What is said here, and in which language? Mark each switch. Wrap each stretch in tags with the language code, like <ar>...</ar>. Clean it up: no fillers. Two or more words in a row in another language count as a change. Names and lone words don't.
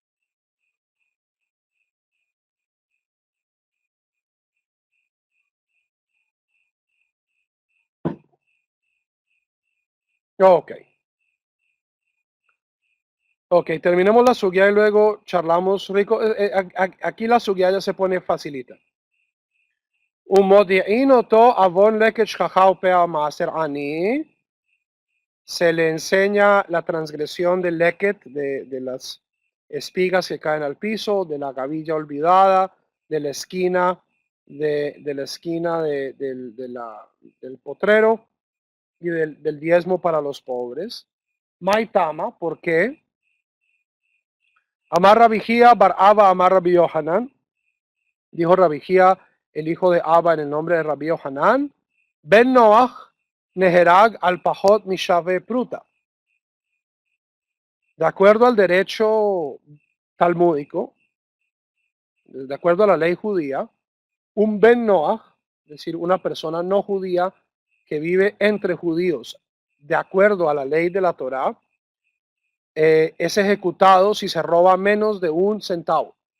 <es>Ok. Ok, terminemos la sugia y luego charlamos rico. Aquí la sugia ya se pone facilita.</es> <he>עוון לקט שכחה ופאה מעשר עני.</he> <es>Se le enseña la transgresión del leket, de las espigas que caen al piso, de la gavilla olvidada, de la esquina, del potrero y del diezmo para los pobres. Maitama, ¿por qué?</es> <arc>אמר רבי חייא בר אבא אמר רבי יוחנן,</arc> <es>dijo Rabijía, el hijo de Abba en el nombre de Rabbi Yohanan,</es> <he>בן נח נהרג על פחות משוה פרוטה.</he> <es>De acuerdo al derecho talmúdico, de acuerdo a la ley judía, un</es> <he>בן נח,</he> <es>es decir, una persona no judía que vive entre judíos, de acuerdo a la ley de la Torá, es ejecutado si se roba menos de un centavo.</es>